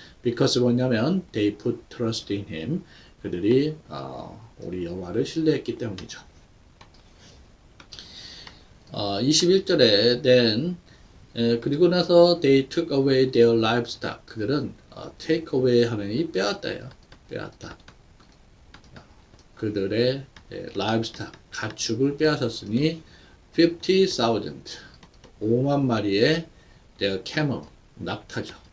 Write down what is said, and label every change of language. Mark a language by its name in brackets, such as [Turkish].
[English] Because [Korean] 뭐냐면 [English] they put trust in Him. [Korean] 그들이 우리 여호와를 신뢰했기 때문이죠. 21절에 [English] then [Korean] 그리고 나서 [English] they took away their livestock. [Korean] 그들은 take away 하는 빼앗다예요. 빼앗다. 그들의 livestock 가축을 빼앗았으니 50,000 5만 마리의 [English] their camel [Korean] 낙타죠.